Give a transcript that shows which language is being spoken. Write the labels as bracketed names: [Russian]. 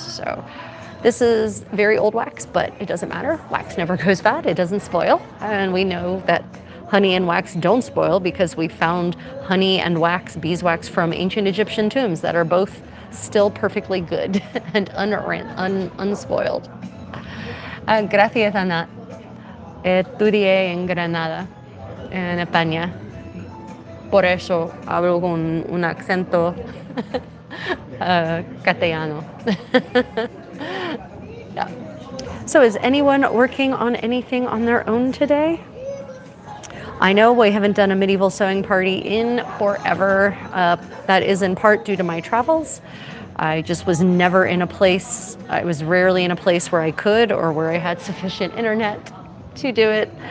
[English] So this is very old wax, but it doesn't matter. Wax never goes bad, it doesn't spoil. And we know that honey and wax don't spoil because we found honey and wax, beeswax, from ancient Egyptian tombs that are both still perfectly good and unspoiled. [Spanish] Gracias, Ana. Estudié en Granada, en España. Por eso hablo con un acento castellano. [English] Yeah. So is anyone working on anything on their own today? I know we haven't done a medieval sewing party in forever. That is in part due to my travels. I just was never in a place, I was rarely in a place where I could or where I had sufficient internet to do it.